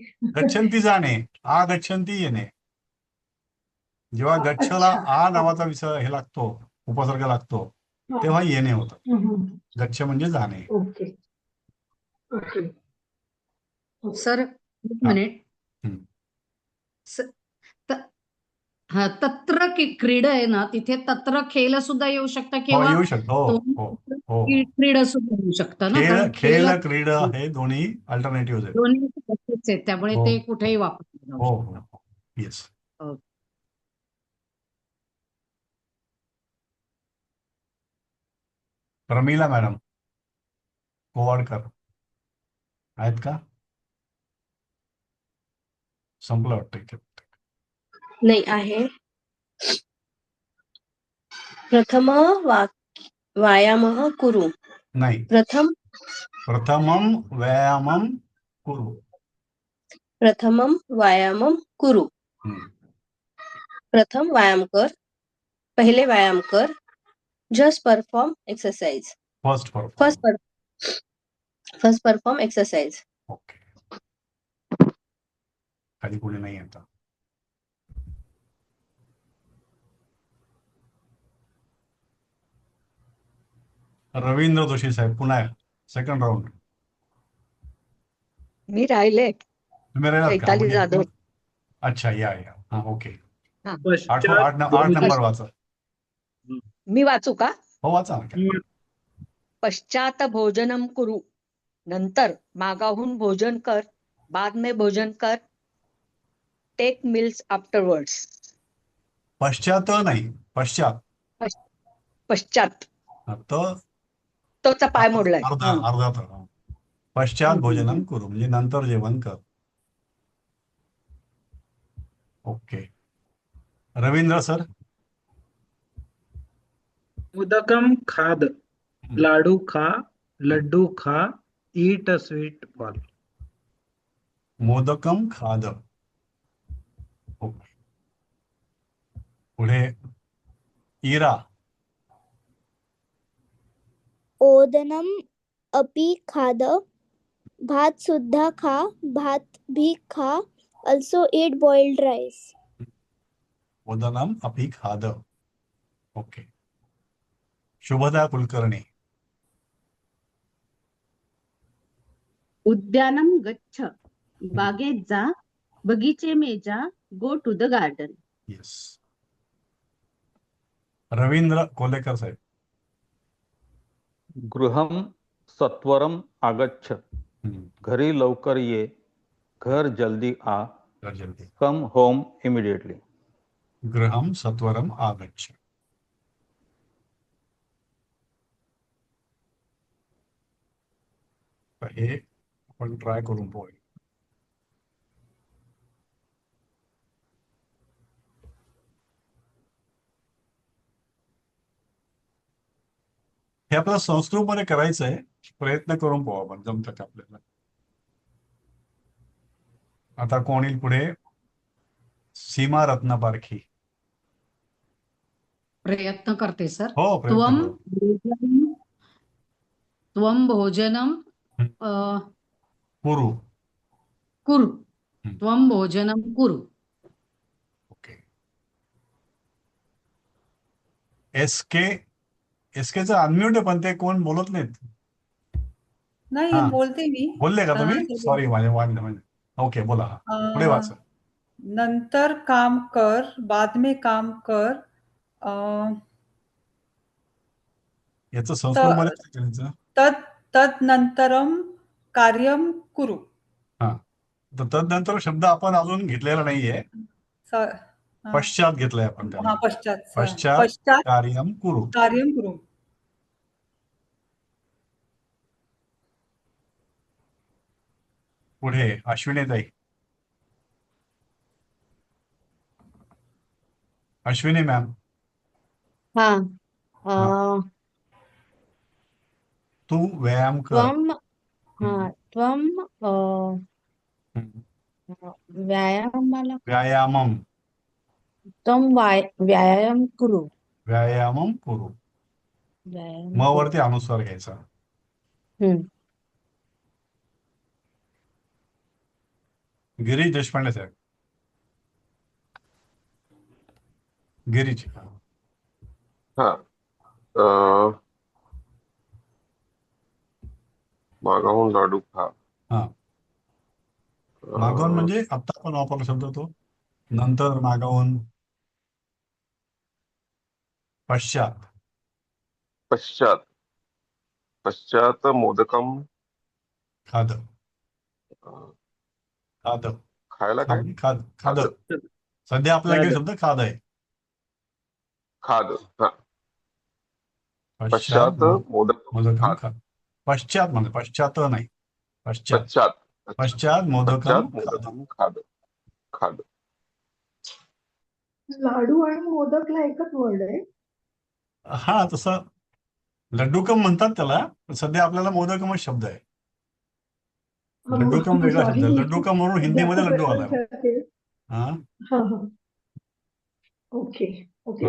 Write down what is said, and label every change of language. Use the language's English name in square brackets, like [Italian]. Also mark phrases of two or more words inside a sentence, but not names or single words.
[Marathi] गच्छंती जाणे, आ गच्छंती येणे. जेव्हा गच्छला अच्छा. आ नावाचा हे लागतो, उपसर्ग लागतो, हा. तेव्हा येणे होतं. हम्म. गच्छ म्हणजे जाणे. [English] OK. OK. [Marathi] सर एक हा. मिनिट. हम्म. स- त- हा, तत्र क्रीड आहे ना, तिथे तत्र खेळ सुद्धा येऊ शकतं हो, किंवा येऊ शकतो. हो तो हो हो. क्रीड सुद्धा येऊ शकतं ना, खेळ, कारण खेळ, खेळ क्रीड हे दोन्ही अल्टरनेटिव्ह आहेत. दोन्ही तसेच आहेत, त्यामुळे हो ते कुठेही वापरलं जाऊ हो शकतं. हो. येस. हो. प्रमिला मॅडम कोवाडकर आहेत का? संपलं वाटतं इथे. नाही आहे. [Sanskrit] प्रथम व्यायामः कुरु. नाही. प्रथमम व्यायामम कुरु. प्रथमम व्यायामम कुरु. [Marathi] प्रथम व्यायाम कर. पहिले व्यायाम कर. [English] Just perform exercise. फर्स्ट First perform exercise. [Marathi] ओके. खाली कोणी नाही आता. रवींद्र जोशी साहेब पुन्हा [English] second round. [Marathi] मी राहिले. तुम्ही राहिलात का? चैताली जाधव. अच्छा, या. हा, ओके. पश्चात 8 नंबर वाचा. मी वाचू का? हो, वाचा ना. [Sanskrit] पश्चात भोजनम कुरु. [Marathi] नंतर मागाहून भोजन कर. [Hindi] बाद में भोजन कर. [English] take meals afterwards. [Marathi] पश्चात नाही, पश्चात. पश्चात. तोचा पाय मोडलाय. अर्धा तर. [Sanskrit] पश्चात भोजनम करू [Marathi] म्हणजे नंतर जेवण कर. ओके. रवींद्र सर. [Sanskrit] मोदकम खाद, [Marathi] लाडू खा, [Hindi] लड्डू खा, [English] eat a sweet ball. [Sanskrit] मोदकम खाद. ओके. [Marathi] पुढे इरा. [Sanskrit] ओदनम अपि खाद, [Marathi] भात सुद्धा खा, [Hindi] भात भी खा, [English] also eat boiled rice. [Sanskrit] ओदनम अपि खाद. ओके. [Marathi] शुभदा कुलकर्णी. [Sanskrit] उद्यानम गच्छ [Marathi] बागेत जा, [Hindi] बगीचे में जा, [English] go to the garden. [Marathi] येस. रवींद्र कोलेकर साहेब. [Sanskrit] गृहं सत्वरम आगच्छ. [Marathi] घरी लवकर ये. [Hindi] घर जल्दी आ. [Marathi] जल्दी. [English] Come home immediately. [Sanskrit] गृहम सत्वरम आगच्छ. [Marathi] हे आपण ट्राय करून पाहूया. हे आपल्याला संस्कृतमध्ये करायचं आहे. प्रयत्न करून पाहू आपण, जमतं का आपल्याला. आता कोण येईल पुढे? सीमा रत्नपारखी. प्रयत्न करते सर. हो, प्रयत्न त्वम करू. [Sanskrit] त्वम भोजनम [Marathi] कुरु. [Sanskrit] कुरु. त्वम भोजनम कुरु. [Marathi] एसकेचा अनम्यूट आहे, पण ते कोण बोलत नाहीत. नाही हा. बोलते मी. बोलले का हा, तुम्ही? ते सॉरी, माझे वाढलं. ओके, बोला. पुढे अं, वाचा. नंतर काम कर, [Hindi] बाद में काम कर. [Marathi] अं, याचं संस्कृतमध्ये काय करायचं? [Sanskrit] तदनंतरम कार्यम कुरु. [Marathi] हा, तर तदनंतर शब्द आपण अजून घेतलेला नाहीये. हा. पश्चात घेतलंय आपण त्याला. हा, पश्चात [Sanskrit] पश्चात कार्यम कुरु. कार्यम कुरु. [Marathi] पुढे अश्विनीताई. अश्विनी मॅम. हा. हा. तू व्यायाम कर. त्वम हा त्वम व्यायामाला व्यायामम. [Sanskrit] त्वम व्यायाम कुरु. व्यायामम कुरु. [Marathi] व्यायाम म कुरु. वरती अनुस्वार घ्यायचा. हम्म. गिरीश देशपांडे साहेब. गिरीश. हा. मागाहून लाडू खा. हा. मागवून म्हणजे आता आपण वापरला शब्द तो. नंतर मागाहून. पश्चात. [Sanskrit] पश्चात. पश्चात मोदकम. खाद. खाद. [Marathi] खायला काय? [Sanskrit] खाद. खाद. [Marathi] सध्या आपल्याकडे शब्द खाद आहे. खाद. हा. पश्चात [Sanskrit] पश्चात मोदकम [Marathi] मोदकम खाद. खाद. पश्चात म्हणजे पश्चात नाही. पश्चात. पश्चात. [Sanskrit] पश्चात मोदकम [Marathi] पश्चात खाद. [Sanskrit] मोदकम खाद. खाद. [Marathi] लाडू आणि मोदकला एकच वर्ड आहे. हा, तसं लड्डूकम म्हणतात त्याला. पण सध्या आपल्याला मोदकमच शब्द आहे. लड्डूकम वेगळा शब्द आहे. लड्डूकम म्हणून हिंदीमध्ये लड्डू आला. हा. हा हा. ओके ओके.